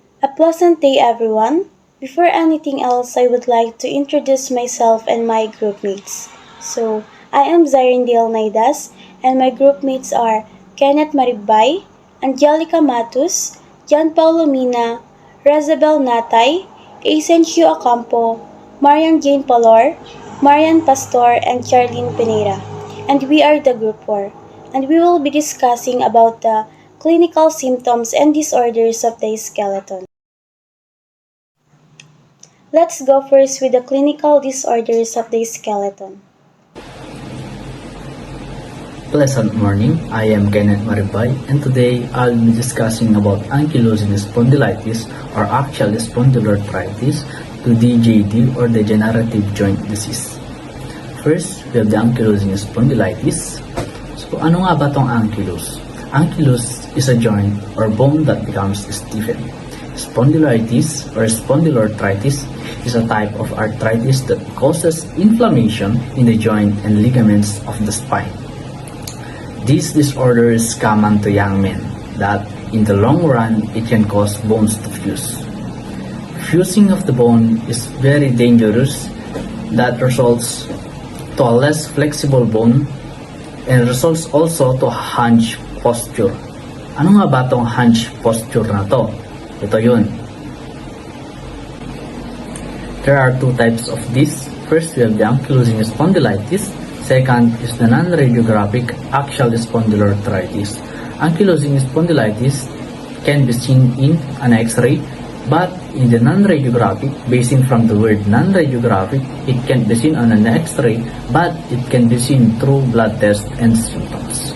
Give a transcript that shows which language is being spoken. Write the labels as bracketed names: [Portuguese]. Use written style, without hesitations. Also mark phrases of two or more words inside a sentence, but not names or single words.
[English] pleasant day, everyone. Before anything else, I would like to introduce myself and my groupmates. I am Zarindale Naidas, and my groupmates are Kenneth Maribay, Angelica Matus, Jan Paulo Mina, Rezabel Natay, Asencio Acampo, Marian Jane Palor, Marian Pastor, and Charlene Pineda. And we are the Group 4. And we will be discussing about the clinical symptoms and disorders of the skeleton. Let's go first with the clinical disorders of the skeleton. Pleasant morning, I am Kenneth Maribay, and today I'll be discussing about ankylosing spondylitis or axial spondyloarthritis to DJD or degenerative joint disease. First, we have the ankylosing spondylitis. [Filipino] So ano nga ba tong ankylose? [English] Ankylose is a joint or bone that becomes stiffened. Spondylitis or spondyloarthritis is a type of arthritis that causes inflammation in the joint and ligaments of the spine. This disorder is common to young men that in the long run it can cause bones to fuse. Fusing of the bone is very dangerous that results to a less flexible bone and results also to hunch posture. [Filipino] Ano nga ba tong hunch posture na to? Ito yun. [English] There are two types of this. First, we have the ankylosing spondylitis. Second is the non-radiographic axial spondyloarthritis. Ankylosing spondylitis can be seen in an X-ray, but in the non-radiographic, basing from the word non-radiographic, it can be seen on an X-ray, but it can be seen through blood tests and symptoms.